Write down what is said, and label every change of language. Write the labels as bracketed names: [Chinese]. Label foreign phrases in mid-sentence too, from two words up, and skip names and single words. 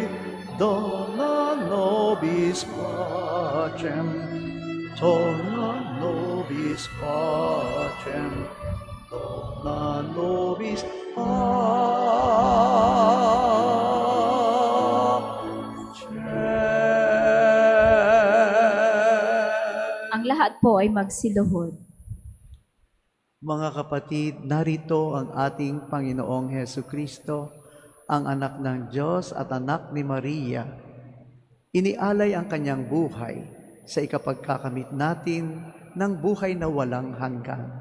[Latin] dona nobis pacem, dona nobis pacem, dona nobis pacem. [Filipino] Ang lahat po ay magsiluhod. Mga kapatid, narito ang ating Panginoong Hesu Kristo, ang anak ng Diyos at anak ni Maria. Inialay ang kanyang buhay sa ikapagkakamit natin ng buhay na walang hanggan.